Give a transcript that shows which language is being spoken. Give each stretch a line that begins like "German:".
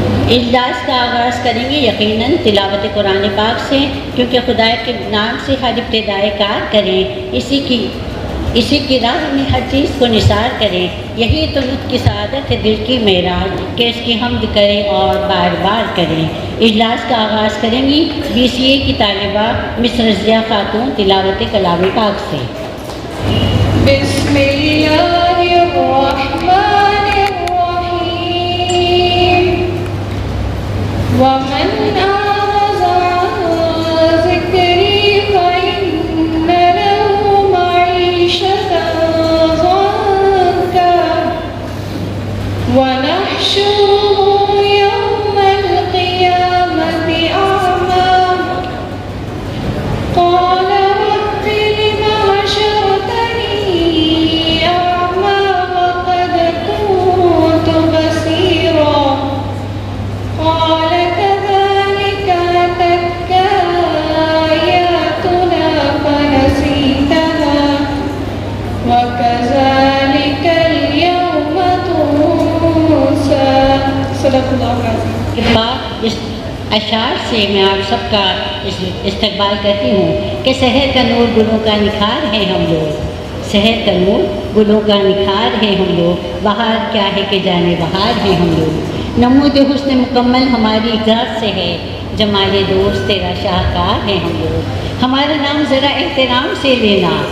Urdu: اجلاس کا آغاز کریں گے یقیناً تلاوت قرآن پاک سے، کیونکہ خدا کے نام سے ہر ابتدائے کار کریں، اسی کی راہ میں ہر چیز کو نثار کریں، یہی تو لطف کی سعادت ہے دل کی معراج کہ اس کی حمد کریں اور بار بار کریں۔ اجلاس کا آغاز کریں گی BCA کی طالبہ مس رضیہ خاتون تلاوت کلام پاک سے۔
Arabic: بسم اللہ الرحمن الرحیم ومن أعرض عن ذكري فإن له معيشة ضنكا ونحشره يوم القيامة أعمى قال رب لم حشرتني أعمى وقد كنت بصيرا قال كذلك أتتك آياتنا فنسيتها وكذلك اليوم تنسى صدق اللہ العظیم۔
Urdu: اس اشعار سے میں آپ سب کا استقبال کرتی ہوں کہ شہر کا نور گلوں کا نکھار ہے ہم لوگ، شہر کا نور گلوں کا نکھار ہے ہم لوگ، بہار کیا ہے کہ جانے بہار ہے ہم لوگ، نمود حسن مکمل ہماری ذات سے ہے، جمال دوست تیرا شاہکار ہے ہم لوگ، ہمارا نام ذرا احترام سے لینا،